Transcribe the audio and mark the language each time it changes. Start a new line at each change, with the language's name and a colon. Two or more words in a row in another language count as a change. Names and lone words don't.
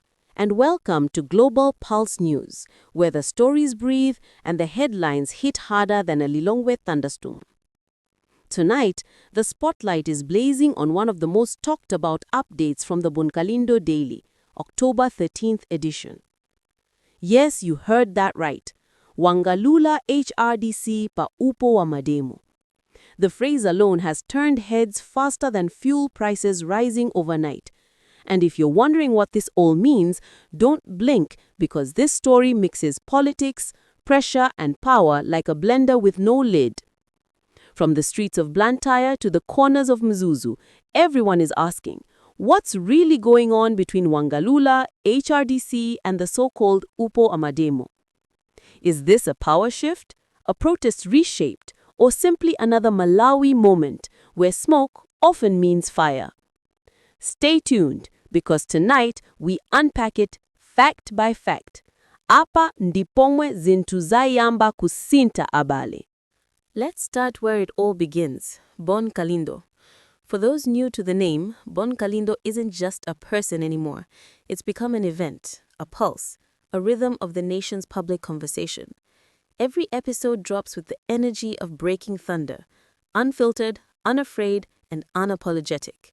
English: And welcome to Global Pulse News, where the stories breathe and the headlines hit harder than a Lilongwe thunderstorm. Tonight, the spotlight is blazing on one of the most talked about updates from the Bon Kalindo Daily, October 13th edition. Yes, you heard that right.
Nyanja: Wang'alula HRDC pa upo wa Mademo.
English: The phrase alone has turned heads faster than fuel prices rising overnight. And if you're wondering what this all means, don't blink, because this story mixes politics, pressure, and power like a blender with no lid. From the streets of Blantyre to the corners of Mzuzu, everyone is asking, what's really going on between Wang'alula, HRDC, and the so-called Upo Amademo? Is this a power shift, a protest reshaped, or simply another Malawi moment where smoke often means fire? Stay tuned, because tonight we unpack it fact by fact.
Nyanja: Apa ndipomwe zintuzayamba kusinta abale.
English: Let's start where it all begins, Bon Kalindo. For those new to the name, Bon Kalindo isn't just a person anymore. It's become an event, a pulse, a rhythm of the nation's public conversation. Every episode drops with the energy of breaking thunder, unfiltered, unafraid, and unapologetic.